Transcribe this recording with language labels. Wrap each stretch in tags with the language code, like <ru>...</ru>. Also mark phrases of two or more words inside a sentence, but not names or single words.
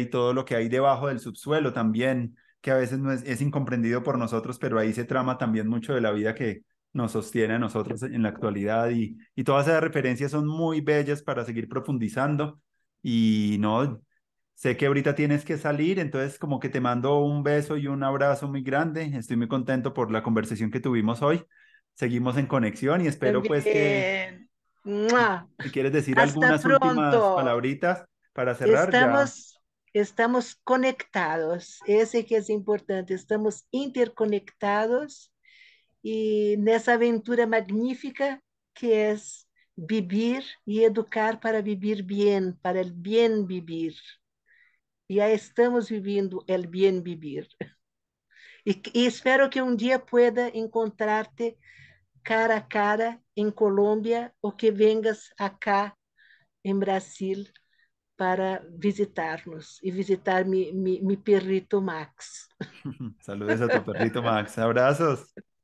<es>y todo lo que hay debajo del subsuelo también, que a veces no es incomprendido por nosotros, pero ahí se trama también mucho de la vida nos sostiene a nosotros en la actualidad y todas esas referencias son muy bellas para seguir profundizando y no, sé que ahorita tienes que salir, entonces como que te mando un beso y un abrazo muy grande, estoy muy contento por la conversación que tuvimos hoy, seguimos en conexión y espero pues que También. ¡Mua! si quieres decir Hasta algunas últimas pronto. palabritas para cerrar ya.</es> <pt>Estamos, estamos conectados. Esse que é importante. Estamos interconectados e nessa aventura magnífica que é vivir e educar para viver bem, para o bem vivir. E já estamos vivendo o bem vivir. E espero que um dia</pt> <es>pueda encontrarte cara a cara</es> <pt>em Colômbia ou que</pt> <es>vengas acá</es> <pt>em Brasil para visitar-nos e visitar</pt> <es>mi perrito</es> <pt>Max.</pt> <es>Saludes a tu perrito Max, abrazos.</es>